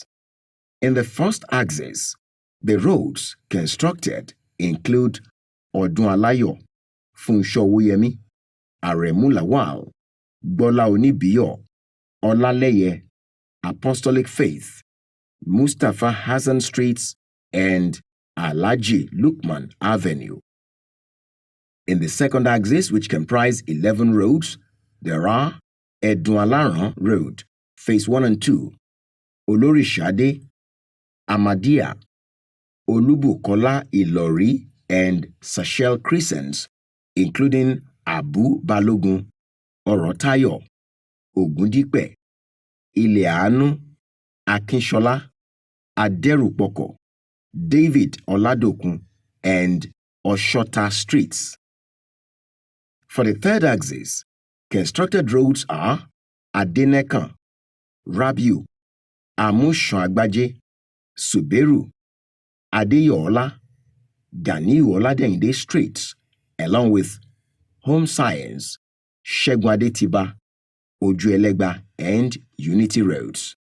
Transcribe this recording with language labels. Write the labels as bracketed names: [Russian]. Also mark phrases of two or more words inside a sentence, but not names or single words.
[English] In the first axis, the roads constructed include Odunalayo, Funsho-Oyemi, Aremu Lawal, Gbola Onibiyo, Olaleye, Apostolic Faith, Mustafa Hassan Streets, and Alhaji Lukman Avenue. In the second axis, which comprise 11 roads, there are Edun-Alaran Road, Phase 1 and 2, Olorishade, Amadia, Olubukola Ilori and Sachel Crescents, including Abu Balogun, Orotayo, Ogundipe, Ileanu, Akinshola, Aderupoko, David Oladokun, and Oshota streets. For the third axis, constructed roads are Adenekan, Rabiu, Amushoagbaje, Suberu, Adeyola, Ganiu Oladende streets, along with Home Science, Shegwade Tiba, Ojuelegba, and Unity roads.